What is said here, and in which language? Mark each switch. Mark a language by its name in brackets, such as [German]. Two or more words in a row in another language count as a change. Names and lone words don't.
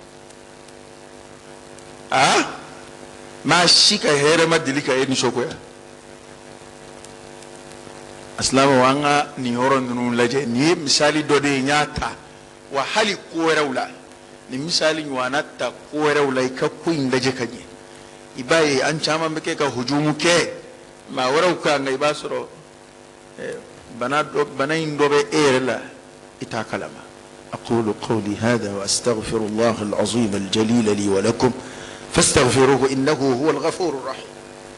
[Bambara] maa si ka hɛrɛ ma deli ka e nisɔngoya asilamu an ka nin yɔrɔ ninnu lajɛ nin ye misali dɔ de ye n y'a ta wa hali ko wɛrɛw la nin misali ɲɔgɔnna ta ko wɛrɛw la i ka ko in lajɛ ka ɲɛ i b'a ye an caman bɛ kɛ ka hujumu kɛ maa wɛrɛw kan nka i b'a sɔrɔ bana in dɔ bɛ e yɛrɛ la i t'a kalama [Arabic] أقول قولي هذا وأستغفر الله العظيم الجليل لي ولكم فاستغفروه إنه هو الغفور الرحيم